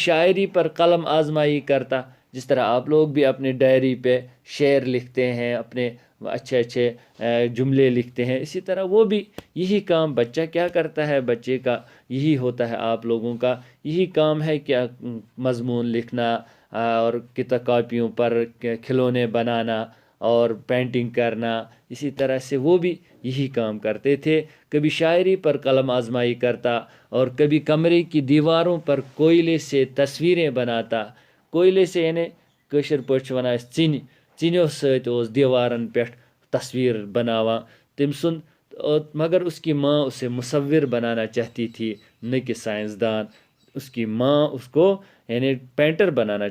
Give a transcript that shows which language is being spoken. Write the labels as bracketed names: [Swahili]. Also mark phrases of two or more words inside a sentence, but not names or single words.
[Urdu] کبھی شاعری پر قلم آزمائی کرتا، جس طرح آپ لوگ بھی اپنے ڈائری پہ شعر لکھتے ہیں، اپنے اچھے اچھے جملے لکھتے ہیں، اسی طرح وہ بھی یہی کام بچہ کیا کرتا ہے، بچے کا یہی ہوتا ہے، آپ لوگوں کا یہی کام ہے کہ مضمون لکھنا اور کتاب کاپیوں پر کھلونے بنانا اور پینٹنگ کرنا، اسی طرح سے وہ بھی یہی کام کرتے تھے۔ کبھی شاعری پر قلم آزمائی کرتا اور کبھی کمرے کی دیواروں پر کوئلے سے تصویریں بناتا، کوئلے سے یعنی [Kashmiri] کٲشِر پٲٹھۍ چھِ وَنان أسۍ ژِنیو سۭتۍ اوس دیوارن پٮ۪ٹھ تصویر بناوان تٔمۍ سُنٛد، [Urdu] مگر اس کی ماں اسے مصور بنانا چاہتی تھی نہ کہ سائنسدان، اس کی ماں اس کو یعنی پینٹر بنانا